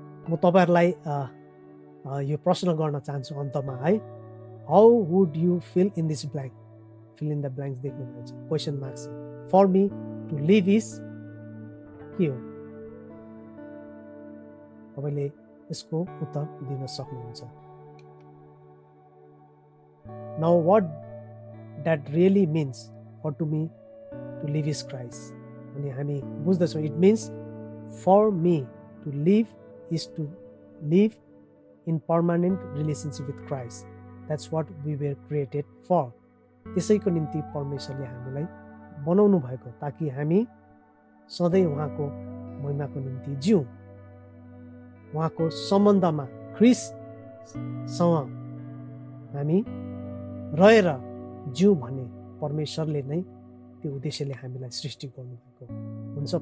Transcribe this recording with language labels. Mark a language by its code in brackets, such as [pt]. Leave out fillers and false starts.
[ne] म तपाईँहरूलाई यो प्रश्न गर्न चाहन्छु अन्तमा है, [en] How would you fill in this blank? Fill in the blanks [ne] देख्नुभएको छ, [en] Question marks. For me to live is [ne] के हो? तपाईँले यसको उत्तर दिन सक्नुहुन्छ। [en] Now what that really means for to me to live is Christ. [ne] अनि हामी बुझ्दछौँ [en] It means for me to live is to live in permanent relationship with Christ. That's what we were created for. [ne] त्यसैको निम्ति परमेश्वरले हामीलाई बनाउनु भएको ताकि हामी सधैँ उहाँको महिमाको निम्ति जिउँ, उहाँको सम्बन्धमा ख्रिससँग हामी रहेर जिउँ भन्ने परमेश्वरले नै त्यो उद्देश्यले हामीलाई सृष्टि गर्नुभएको हुन्छ।